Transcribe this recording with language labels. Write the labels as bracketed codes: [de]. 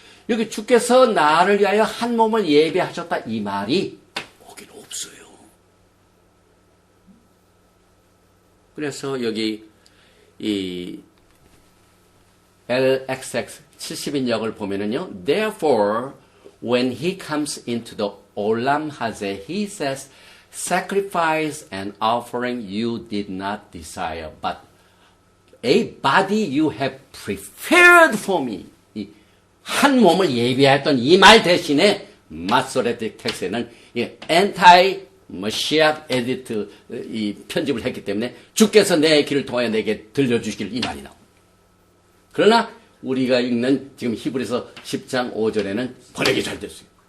[ko] 여기 주께서 나를 위하여 한 몸을 예배하셨다 이 말이 거긴 없어요. 그래서 여기 이 LXX 70인 역을 보면은요. [en] Therefore, when he comes into the Olam Hazeh, he says, sacrifice and offering you did not desire, but a body you have prepared for me. [ko] 한 몸을 예비했던 이 말 대신에 마소레틱 텍스트에는 anti 머시아 에디트 이 편집을 했기 때문에 주께서 내 길을 통하여 내게 들려주시길 이 말이 나옵니다. 그러나 우리가 읽는 지금 히브리서 10장 5절에는 번역이 잘 됐어요.